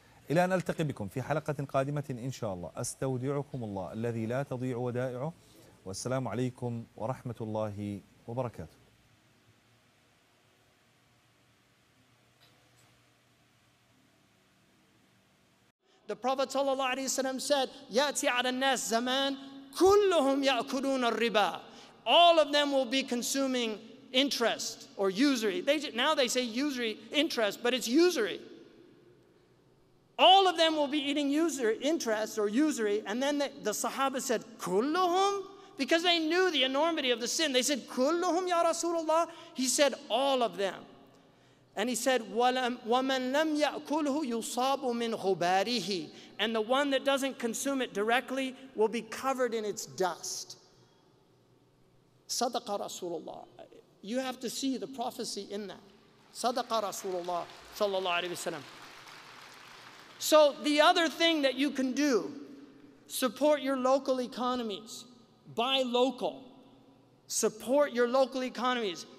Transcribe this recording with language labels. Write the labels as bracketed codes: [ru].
[ar] إلى أن ألتقي بكم في حلقة قادمة إن شاء الله، أستودعكم الله الذي لا تضيع ودائعه، والسلام عليكم ورحمة الله وبركاته. [en] The Prophet ﷺ said, [ar] يأتي على الناس زمان كلهم يأكلون الربا. [en] All of them will be consuming interest or usury. Now they say usury interest, but it's usury. All of them will be eating interest or usury. And then the Sahaba said, كلهم? Because they knew the enormity of the sin. They said, كلهم ya Rasulullah? He said, all of them. And he said, [ar] وَمَنْ لَمْ يَأْكُلْهُ يُصَابُ مِنْ غُبَارِهِ. [en] And the one that doesn't consume it directly will be covered in its dust. Sadaqa Rasulullah. You have to see the prophecy in that. Sadaqa Rasulullah sallallahu alayhi wa sallam. So the other thing that you can do, support your local economies. Buy local. Support your local economies.